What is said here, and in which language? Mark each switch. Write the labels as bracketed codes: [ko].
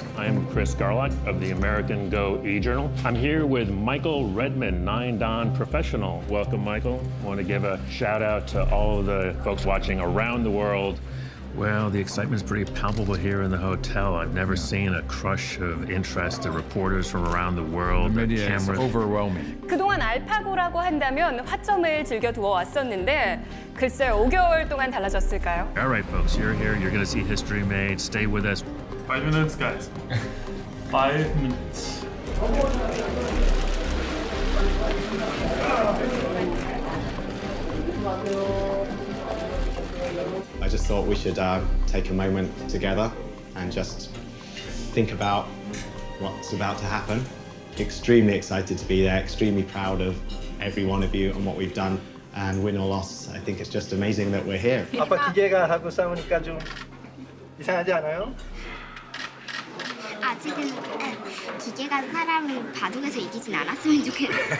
[en] I'm Chris Garlock of the American Go e-Journal. I'm here with Michael Redmond, 9-Dan professional. Welcome, Michael. I want to give a shout out to all of the folks watching around the world. Well, the excitement's pretty palpable here in the hotel. I've never seen a crush of interest to reporters from around the world. The media is overwhelming. [ko] 그동안 알파고라고 한다면 화점을 즐겨두어 왔었는데 글쎄 5개월 동안 달라졌을까요? [en] All right, folks, you're here. You're going to see history made. Stay with us. 5 minutes, guys. 5 minutes. I just thought we should take a moment together and just think about what's about to happen. Extremely excited to be there, extremely proud of every one of you and what we've done. And win or loss, I think it's just amazing that we're here. [ko] 아빠 기계가 하고 싸우니까 좀 이상하지 않아요? 아직은 기계가 사람을 바둑에서 이기진 않았으면 좋겠네.